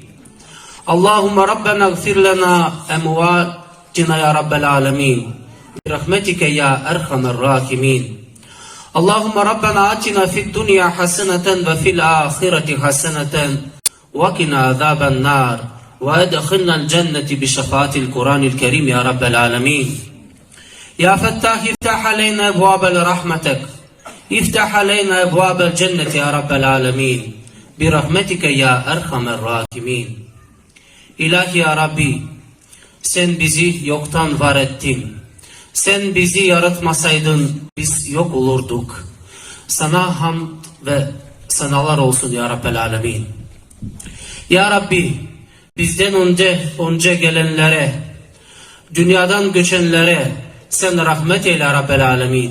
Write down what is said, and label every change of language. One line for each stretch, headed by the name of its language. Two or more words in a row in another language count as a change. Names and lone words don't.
Arabic: اللهم ربنا اغفر لنا أمواتنا يا رب العالمين برحمتك يا أرحم الراحمين اللهم ربنا آتنا في الدنيا حسنة وفي الآخرة حسنة وقنا عذاب النار وادخلنا الجنة بشفاعة القرآن الكريم يا رب العالمين يا فتاح افتح علينا أبواب رحمتك افتح علينا أبواب الجنة يا رب العالمين برحمتك يا أرحم الراحمين
Turkish: İlahi ya Rabbi, sen bizi yoktan var ettin. Sen bizi yaratmasaydın biz yok olurduk. Sana hamd ve sanalar olsun
Arabic: يا رب العالمين.
Turkish: Ya Rabbi, bizden önce gelenlere, dünyadan göçenlere sen rahmet eyle
Arabic: يا رب العالمين.